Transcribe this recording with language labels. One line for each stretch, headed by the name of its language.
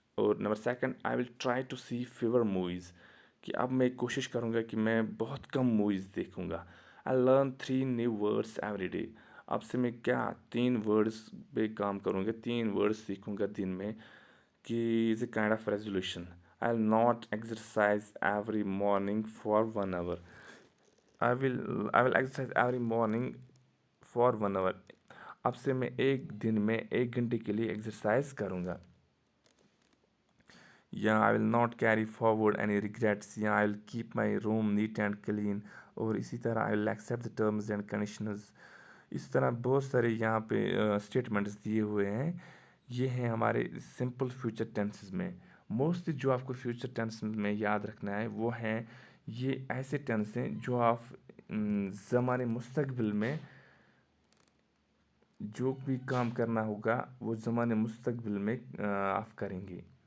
Urdu: اور number second,
English: I will try to see fewer movies,
Urdu: کہ اب میں کوشش کروں گا کہ میں بہت کم موویز دیکھوں گا.
English: I learn 3 new words every day,
Urdu: اب سے میں 3 ورڈس پہ کام کروں گا, 3 ورڈس سیکھوں گا دن میں, کہ
English: Is a kind of resolution. I will not exercise every morning for 1 hour. I will exercise every morning for 1 hour.
Urdu: اب سے میں ایک دن میں 1 گھنٹے کے لیے ایکسرسائز کروں گا.
English: یا I will not carry forward any regrets, یا I will keep my room neat and clean.
Urdu: اور اسی طرح
English: I will accept the terms and conditions.
Urdu: اس طرح بہت سارے یہاں پہ اسٹیٹمنٹس دیے ہوئے ہیں. یہ ہیں ہمارے سمپل فیوچر ٹینسز میں. موسٹلی جو آپ کو فیوچر ٹینس میں یاد رکھنا ہے وہ ہیں یہ ایسے ٹینس ہیں جو آپ زمانے مستقبل میں جو بھی کام کرنا ہوگا وہ زمانے مستقبل میں آپ کریں گے.